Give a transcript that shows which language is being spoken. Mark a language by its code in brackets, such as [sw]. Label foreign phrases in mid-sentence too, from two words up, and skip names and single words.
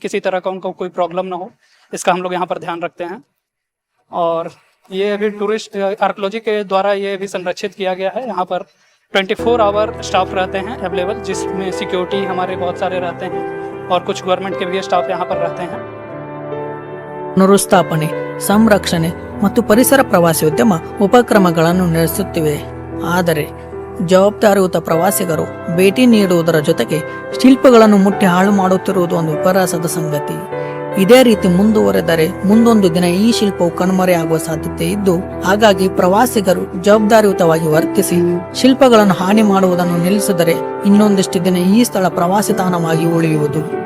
[hi] किसी तरह का उनको कोई प्रॉब्लम ना हो, इसका हम लोग यहाँ पर ध्यान रखते हैं. और ये अभी टूरिस्ट आर्कियोलॉजी के द्वारा ये भी संरक्षित किया गया है. यहाँ पर 24 आवर स्टाफ रहते हैं अवेलेबल, जिसमें सिक्योरिटी हमारे बहुत सारे रहते हैं और कुछ गवर्नमेंट के भी स्टाफ यहाँ पर रहते हैं. [kn] ಪುನರುಸ್ಥಾಪನೆ, ಸಂರಕ್ಷಣೆ ಮತ್ತು ಪರಿಸರ ಪ್ರವಾಸೋದ್ಯಮ ಉಪಕ್ರಮಗಳನ್ನು ನಡೆಸುತ್ತಿವೆ. ಆದರೆ ಜವಾಬ್ದಾರಿಯುತ ಪ್ರವಾಸಿಗರು ಭೇಟಿ ನೀಡುವುದರ ಜೊತೆಗೆ ಶಿಲ್ಪಗಳನ್ನು ಮುಟ್ಟಿ ಹಾಳು ಮಾಡುತ್ತಿರುವುದು ಒಂದು ವಿಪರ್ಯಾಸದ ಸಂಗತಿ. ಇದೇ ರೀತಿ ಮುಂದುವರೆದರೆ ಮುಂದೊಂದು ದಿನ ಈ ಶಿಲ್ಪವು ಕಣ್ಮರೆಯಾಗುವ ಸಾಧ್ಯತೆ ಇದ್ದು, ಹಾಗಾಗಿ ಪ್ರವಾಸಿಗರು ಜವಾಬ್ದಾರಿಯುತವಾಗಿ ವರ್ತಿಸಿ ಶಿಲ್ಪಗಳನ್ನು ಹಾನಿ ಮಾಡುವುದನ್ನು ನಿಲ್ಲಿಸಿದರೆ ಇನ್ನೊಂದಿಷ್ಟು ದಿನ ಈ ಸ್ಥಳ ಪ್ರವಾಸಿ ತಾಣವಾಗಿ ಉಳಿಯುವುದು.